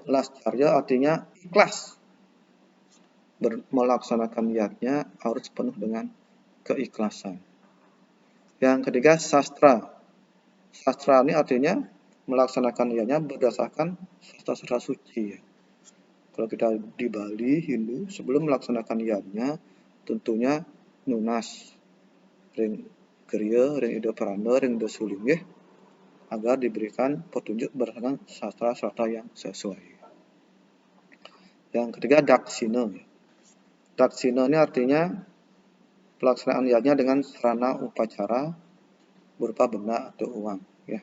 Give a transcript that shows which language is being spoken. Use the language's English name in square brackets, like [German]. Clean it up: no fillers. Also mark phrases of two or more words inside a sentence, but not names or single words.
[Indonesian] Lascarya artinya ikhlas. Melaksanakan yatnya harus penuh dengan keikhlasan. Yang ketiga, sastra. Sastra ini artinya melaksanakan yatnya berdasarkan sastra-sastra suci. Kalau kita di Bali Hindu, sebelum melaksanakan yatnya, tentunya [Balinese] nunas, ring kriya, ring ida paranda, ring ida sulinggih, [Indonesian] agar diberikan petunjuk berdasarkan sastra-sastra yang sesuai. Yang ketiga, daksina. Daksina ini artinya pelaksanaan yatnya dengan sarana upacara berupa benda atau uang, ya.